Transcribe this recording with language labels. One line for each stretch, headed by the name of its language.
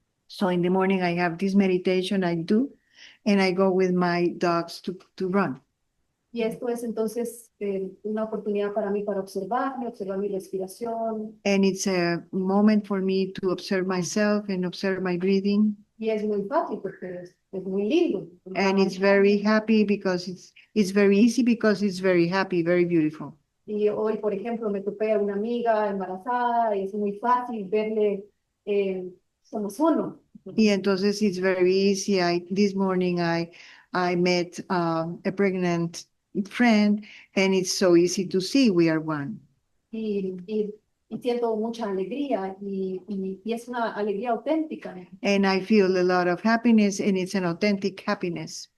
English: So in the morning I have this meditation I do, and I go with my dogs to run.
Spanish: Y esto es entonces una oportunidad para mí para observar mi respiración.
English: And it's a moment for me to observe myself and observe my breathing.
Spanish: Y es muy fácil porque es muy lindo.
English: And it's very happy because it's very easy because it's very happy, very beautiful.
Spanish: Y hoy, por ejemplo, me topé a una amiga embarazada y es muy fácil verle, somos uno. Y entonces
English: it's very easy. This morning I met a pregnant friend, and it's so easy to see we are one.
Spanish: Y siento mucha alegría y es una alegría auténtica.
English: And I feel a lot of happiness, and it's an authentic happiness.